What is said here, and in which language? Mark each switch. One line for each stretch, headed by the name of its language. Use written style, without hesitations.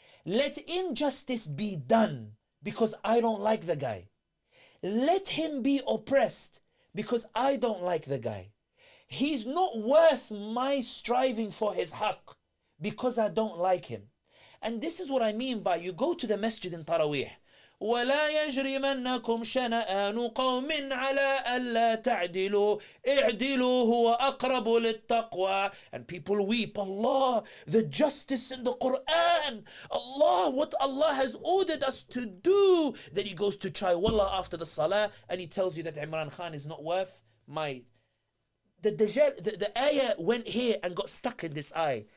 English: Let injustice be done because I don't like the guy. Let him be oppressed because I don't like the guy. He's not worth my striving for his haqq because I don't like him. And this is what I mean by you go to the masjid in Taraweeh.
Arabic: ولا يجرمنكم شنآن قوم على ألا تعدلوا اعدلوا هو أقرب للتقوى.
English: And people weep, Allah, the justice in the Quran, Allah, what Allah has ordered us to do. Then he goes to try wallah after the salah and he tells you that Imran Khan is not worth my... The ayah went here and got stuck in this eye.